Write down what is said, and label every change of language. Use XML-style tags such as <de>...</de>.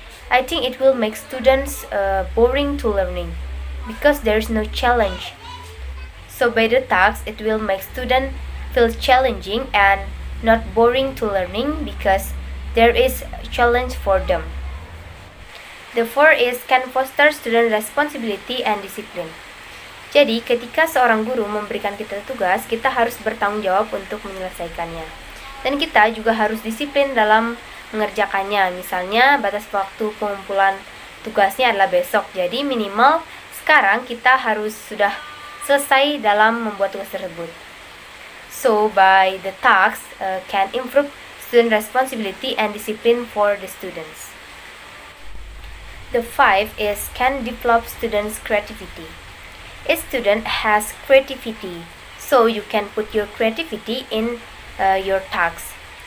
<en>I think it will make students boring to learning because there is no challenge. So by the tasks, it will make students feel challenging and not boring to learning because there is a challenge for them. The fourth is can foster student responsibility and discipline.</en> <id>Jadi ketika seorang guru memberikan kita tugas, kita harus bertanggung jawab untuk menyelesaikannya. Dan kita juga harus disiplin dalam mengerjakannya. Misalnya batas waktu pengumpulan tugasnya adalah besok. Jadi minimal sekarang kita harus sudah selesai dalam membuat tugas tersebut.</id> <en>So by the tasks can improve student responsibility and discipline for the students. The five is can develop students' creativity. A student has creativity, so you can put your creativity in your tasks.</en>